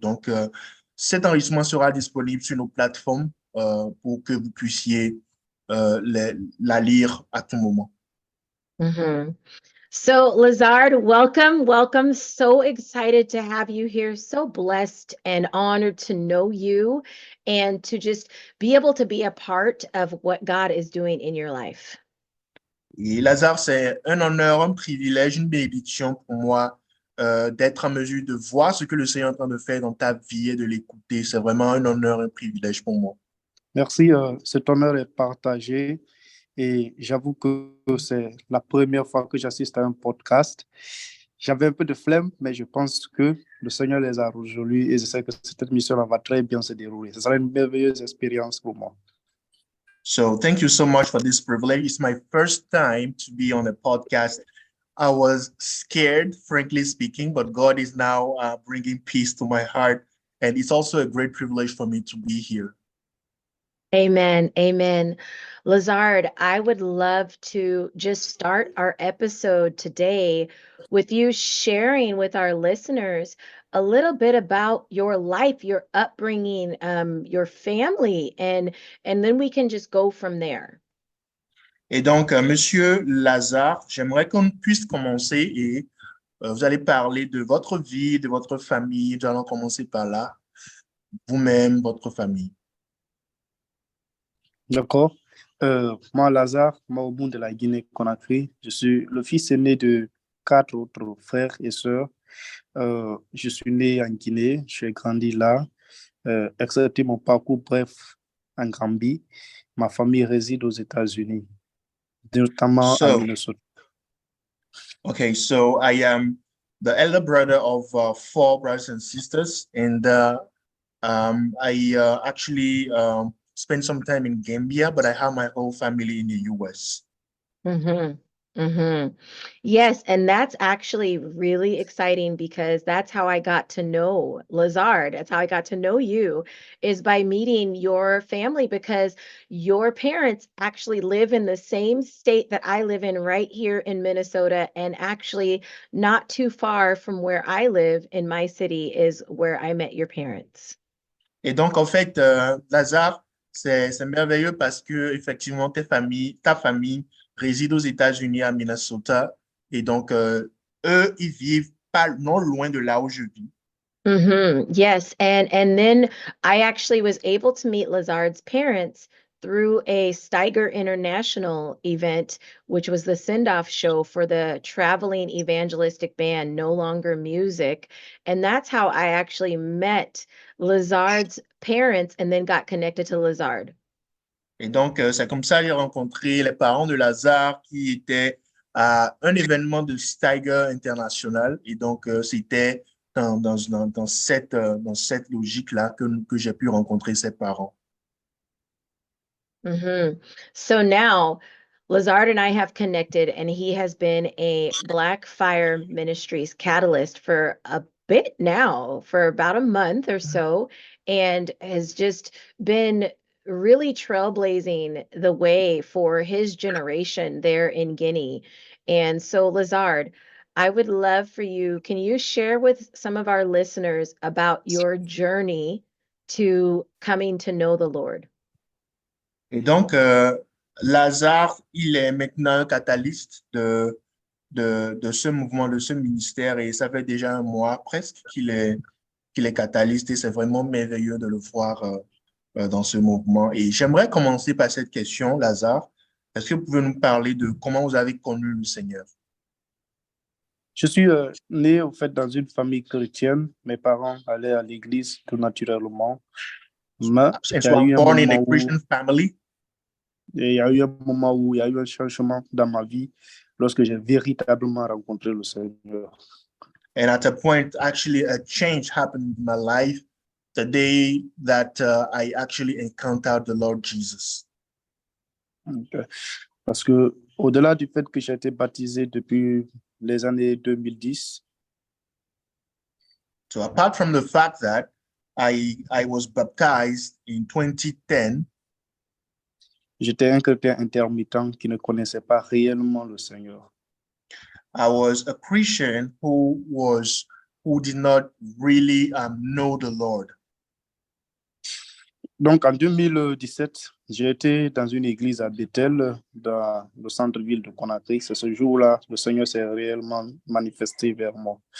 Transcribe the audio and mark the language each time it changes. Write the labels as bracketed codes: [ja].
[fr] Donc cet enregistrement sera disponible sur nos plateformes pour que vous puissiez la lire à tout moment. [en] So, Lazard, welcome. So excited to have you here. So blessed and honored to know you and to just be able to be a part of what God is doing in your life. [fr] Et Lazare, c'est un honneur, un privilège, une bénédiction pour moi d'être en mesure de voir ce que le Seigneur est en train de faire dans ta vie et de l'écouter. C'est vraiment un honneur, un privilège pour moi. Merci, cet honneur est partagé et j'avoue que c'est la première fois que j'assiste à un podcast. J'avais un peu de flemme, mais je pense que le Seigneur les a résolus et je sais que cette mission va très bien se dérouler. Ce sera une merveilleuse expérience pour moi. [en] So thank you so much for this privilege. It's my first time to be on a podcast. I was scared, frankly speaking, but God is now bringing peace to my heart. And it's also a great privilege for me to be here. Amen. Amen. Lazard, I would love to just start our episode today with you sharing with our listeners a little bit about your life, your upbringing, your family, and then we can just go from there. [fr] Et donc, Monsieur Lazare, j'aimerais qu'on puisse commencer et vous allez parler de votre vie, de votre famille. Nous allons commencer par là. Vous-même, votre famille. D'accord. Moi, Lazare Maouboun de la Guinée-Conakry, je suis le fils aîné de 4 autres frères et sœurs. Je suis né en Guinée, j'ai grandi là, excepté mon parcours bref en Gambie. Ma famille réside aux États-Unis, notamment à Minnesota. [en] Okay, so I am the elder brother of 4 brothers and sisters, and I actually spent some time in Gambia, but I have my whole family in the US. Mm-hmm. Mm-hmm. Yes, and that's actually really exciting because that's how I got to know Lazard. That's how I got to know you is by meeting your family because your parents actually live in the same state that I live in right here in Minnesota, and actually not too far from where I live in my city is where I met your parents. [fr] Et donc, en fait, Lazare, c'est merveilleux parce que effectivement, ta famille réside aux États-Unis, à Minnesota. Et donc, eux, ils vivent pas non loin de là où je vis. Mm-hmm. [en] Yes, and then I actually was able to meet Lazard's parents through a Steiger International event, which was the send-off show for the traveling evangelistic band No Longer Music. And that's how I actually met Lazard's parents and then got connected to Lazard. [fr] Et donc, c'est comme ça que j'ai rencontré les parents de Lazare qui étaient à un événement de Steiger International. Et donc, c'était dans cette logique-là que j'ai pu rencontrer ses parents. Mm-hmm. [en] So now Lazard and I have connected, and he has been a Black Fire Ministries catalyst for a bit now, for about a month or so, and has just been really trailblazing the way for his generation there in Guinea. And so, Lazard, I would love for you, can you share with some of our listeners about your journey to coming to know the Lord? [fr] Et donc, Lazare, il est maintenant catalyste de ce mouvement, de ce ministère, et ça fait déjà un mois presque qu'il est catalyste, et c'est vraiment merveilleux de le voir dans ce mouvement. Et j'aimerais commencer par cette question, Lazare. Est-ce que vous pouvez nous parler de comment vous avez connu le Seigneur? Je suis né en fait dans une famille chrétienne. Mes parents allaient à l'église tout naturellement. Mais [en] Since you are born in a Christian family, [fr] il y a eu un moment où il y a eu un changement dans ma vie lorsque j'ai véritablement rencontré le Seigneur. [en] and at a point, actually, a change happened in my life the day that I actually encountered the Lord Jesus. [fr] Parce que au-delà du fait que j'ai été baptisé depuis les années 2010, [en] So apart from the fact that I was baptized in 2010, [fr] j'étais un chrétien intermittent qui ne connaissait pas réellement le Seigneur. [en] I was a Christian who did not really know the Lord. [fr] Donc, en 2017, j'ai été dans une église à Bethel, dans le centre-ville de Conakry. C'est ce jour-là, le Seigneur s'est réellement manifesté vers moi.